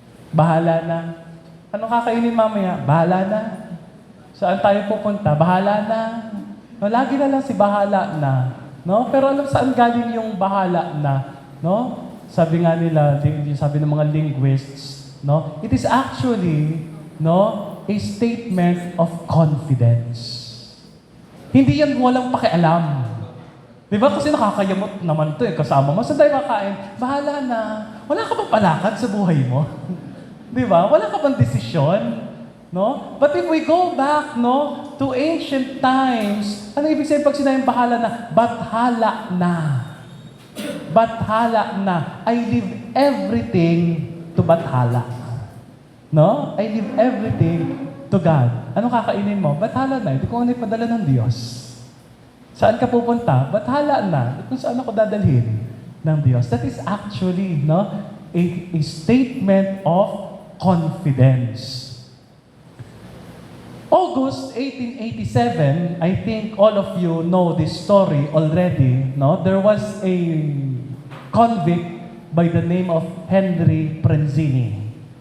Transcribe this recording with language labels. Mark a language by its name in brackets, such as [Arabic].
[Filipino] Bahala na. Ano kakainin mamaya? Bahala na. Saan tayo pupunta? Bahala na. No, lagi na lang si bahala na. No? Pero alam saan galing yung bahala na? No? Sabi nga nila, sabi ng mga linguists, no? [English] It is actually, no, a statement of confidence. [Filipino] Hindi yan walang pakialam. Di ba? Kasi nakakayamot naman to eh. Kasama mo, saan tayo kakain? Bahala na. Wala ka bang palakad sa buhay mo? Di ba? Wala ka bang desisyon? No? [English] But if we go back, no, to ancient times, [Filipino] ano ibig sabihin pag sinayang bahala na? Bathala na. Bathala na. [English] I leave everything to Bathala. No? I leave everything to God. [Filipino] Ano kakainin mo? Bathala na. Hindi ko ano ipadala ng Diyos. Saan ka pupunta? Bathala na. Kung saan ako dadalhin? ng Diyos. [English] That is actually a statement of confidence. August 1887, I think all of you know this story already. No? There was a convict by the name of Henry Pranzini.